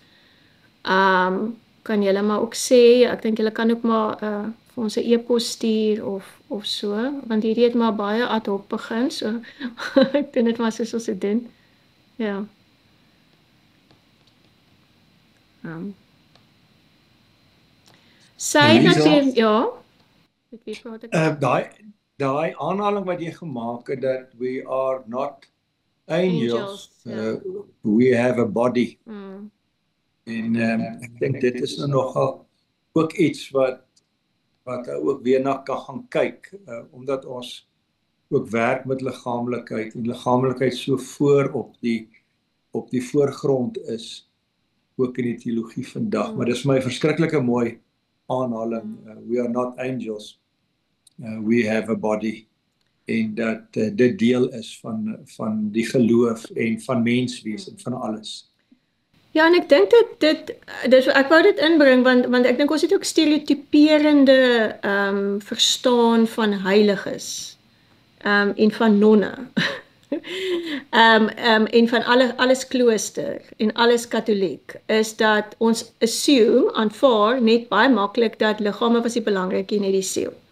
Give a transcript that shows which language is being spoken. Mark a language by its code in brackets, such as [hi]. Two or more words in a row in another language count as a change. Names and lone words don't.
[af] Kan julle maar ook sê, ek dink julle kan ook maar vir ons 'n e-pos stuur of so, want hierdie het maar baie ad hoc begin, so ek dink dit maar soos ons dit doen. Ja. Sy natuurlijk, ja. Met wie praat ek? Daai aanhaling wat jy gemaak het, dat [en] we are not angels, we have a body. [af] En ek dink dit is nou nogal ook iets wat ook weer na kan gaan kyk, omdat ons ook werk met liggaamlikheid en liggaamlikheid so voor op die voorgrond is, ook in die teologie vandag. Maar dis my verskriklike mooi aanhaling, [en] we are not angels, we have a body, [af] en dat dit deel is van die geloof en van menswees en van alles. Ja, en ek dink ek wou dit inbring, want ek dink ons het ook stereotyperende verstaan van heiliges, en van nonne, en van alles klooster, en alles katholiek, is dat ons assume, aanvaar, net baie maklik, dat liggame was die belangrike en nie die siel.